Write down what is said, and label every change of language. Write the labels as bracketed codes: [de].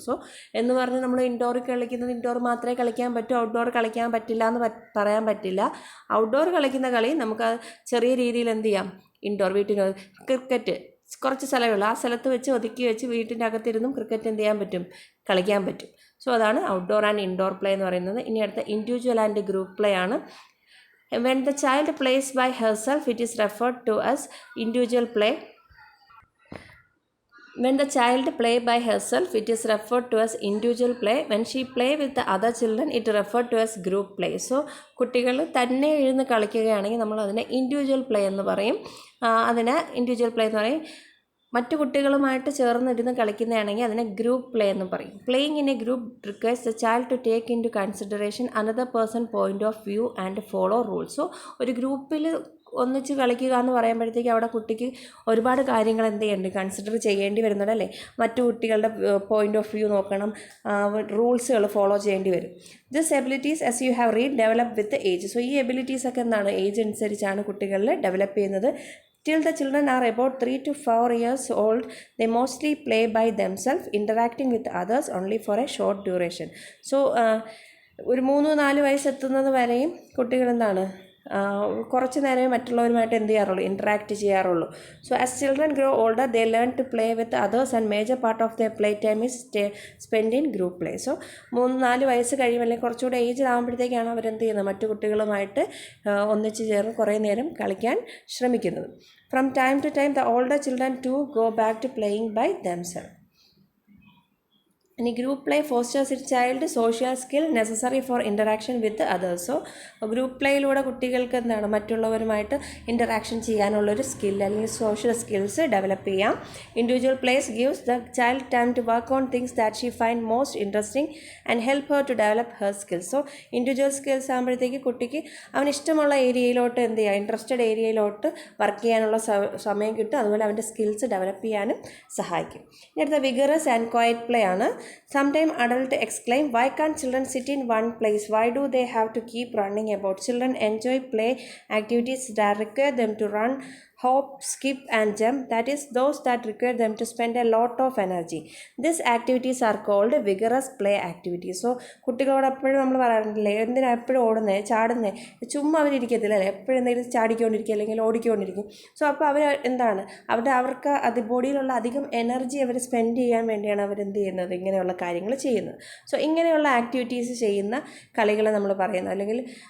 [ml] So എന്ന് പറഞ്ഞ് നമ്മൾ ഇൻഡോറിൽ കളിക്കുന്നത് ഇൻഡോർ മാത്രമേ കളിക്കാൻ പറ്റൂ, ഔട്ട്ഡോർ കളിക്കാൻ പറ്റില്ല എന്ന് പറയാൻ പറ്റില്ല. ഔട്ട്ഡോർ കളിക്കുന്ന കളി നമുക്ക് ചെറിയ രീതിയിൽ എന്ത് ചെയ്യാം, ഇൻഡോർ വീട്ടിന് ക്രിക്കറ്റ് കുറച്ച് സ്ഥലമുള്ളൂ, ആ സ്ഥലത്ത് വെച്ച് ഒതുക്കി വെച്ച് വീട്ടിൻ്റെ അകത്തിരുന്നും ക്രിക്കറ്റ് എന്ത് ചെയ്യാൻ പറ്റും, കളിക്കാൻ പറ്റും. സോ അതാണ് ഔട്ട്ഡോർ ആൻഡ് ഇൻഡോർ പ്ലേ എന്ന് പറയുന്നത്. ഇനി അടുത്ത ഇൻഡിവിജ്വൽ ആൻഡ് ഗ്രൂപ്പ് പ്ലേ ആണ്. [en] When the child plays by herself, it is referred to as individual play. When the child play by herself, it is referred to as individual play. When she play with the other children, it is referred to as group play. [ml] So കുട്ടികൾ തന്നെ എഴുന്ന് കളിക്കുകയാണെങ്കിൽ നമ്മൾ അതിനെ individual play എന്ന് പറയും. അതിനെ individual play എന്ന് പറയും. മറ്റു കുട്ടികളുമായിട്ട് ചേർന്നിരുന്ന് കളിക്കുന്നതാണെങ്കിൽ അതിനെ ഗ്രൂപ്പ് പ്ലേ എന്ന് പറയും. [en] Playing in a group requires the child to take in to consideration another person point of view and follow rules. [ml] So ഒരു ഗ്രൂപ്പിൽ ഒന്നിച്ച് കളിക്കുക എന്ന് പറയുമ്പോഴത്തേക്ക് അവിടെ കുട്ടിക്ക് ഒരുപാട് കാര്യങ്ങൾ എന്ത് ചെയ്യേണ്ടി കൺസിഡർ ചെയ്യേണ്ടി വരുന്നുണ്ട് അല്ലേ. മറ്റു കുട്ടികളുടെ പോയിന്റ് ഓഫ് വ്യൂ നോക്കണം, റൂൾസുകൾ ഫോളോ ചെയ്യേണ്ടി വരും. [en] This abilities as you have read develop with age. [ml] So ഈ എബിലിറ്റീസ് ഒക്കെ എന്താണ്, ഏജ് അനുസരിച്ചാണ് കുട്ടികളിൽ ഡെവലപ്പ് ചെയ്യുന്നത്. [en] Till the children are about 3 to 4 years old, they mostly play by themselves, interacting with others only for a short duration. [ml] So, ഒരു 3-4 വയസ്സെത്തുന്നത് വരെയും കുട്ടികൾ എന്താണ്, കുറച്ച് നേരമേ മറ്റുള്ളവരുമായിട്ട് എന്ത് ചെയ്യാറുള്ളൂ, ഇൻട്രാക്ട് ചെയ്യാറുള്ളൂ. [en] So as children grow older they learn to play with others and major part of their play time is spend in group play. [ml] So 3-4 വയസ്സ് കഴിയുമ്പോൾ അല്ലെങ്കിൽ കുറച്ചുകൂടെ ഏജ് ആകുമ്പോഴത്തേക്കാണ് അവരെന്ത് ചെയ്യുന്നത്, മറ്റു കുട്ടികളുമായിട്ട് ഒന്നിച്ച് ചേർന്ന് കുറേ നേരം കളിക്കാൻ ശ്രമിക്കുന്നത്. [en] From time to time, the older children too go back to playing by themselves. ഇനി group play fosters in child social skill necessary for interaction with others. [ml] So group പ്ലേയിലൂടെ കുട്ടികൾക്ക് എന്താണ്, മറ്റുള്ളവരുമായിട്ട് ഇൻറ്ററാക്ഷൻ ചെയ്യാനുള്ളൊരു സ്കിൽ അല്ലെങ്കിൽ സോഷ്യൽ സ്കിൽസ് ഡെവലപ്പ് ചെയ്യാം. [en] Individual plays gives the child time to work on things that she find most interesting and help her to develop her skills. [ml] So individual skills ആകുമ്പോഴത്തേക്ക് കുട്ടിക്ക് അവനിഷ്ടമുള്ള ഏരിയയിലോട്ട് എന്ത് ചെയ്യുക, ഇൻട്രസ്റ്റഡ് ഏരിയയിലോട്ട് വർക്ക് ചെയ്യാനുള്ള സമയം കിട്ടും, അതുപോലെ അവൻ്റെ സ്കിൽസ് ഡെവലപ്പ് ചെയ്യാനും സഹായിക്കും. ഇനി അടുത്ത വിഗറസ് ആൻഡ് ക്വയറ്റ് പ്ലേ ആണ്. [en] Sometimes adults exclaim, why can't children sit in one place? Why do they have to keep running about? Children enjoy play activities that require them to run, hop, skip and jump, that is those that require them to spend a lot of energy. These activities are called vigorous play activities. [ml] So കുട്ടികളോട് എപ്പോഴും നമ്മൾ പറയാറില്ലേ, എന്തിനാ എപ്പോഴും ഓടുന്നത് ചാടുന്നത്, ചുമ്മാ അവരിയ്ക്കത്തില്ല അല്ലേ, എപ്പോഴും എന്തെങ്കിലും ചാടിക്കൊണ്ടിരിക്കുക അല്ലെങ്കിൽ ഓടിക്കൊണ്ടിരിക്കും. സോ അപ്പോൾ അവർ എന്താണ്, അവർക്ക് അത് ബോഡിയിലുള്ള അധികം എനർജി അവർ സ്പെൻഡ് ചെയ്യാൻ വേണ്ടിയാണ് അവരെന്ത് ചെയ്യുന്നത്, ഇങ്ങനെയുള്ള കാര്യങ്ങൾ ചെയ്യുന്നത്. സോ ഇങ്ങനെയുള്ള ആക്ടിവിറ്റീസ് ചെയ്യുന്ന കളികളെ നമ്മൾ പറയുന്നത്, അല്ലെങ്കിൽ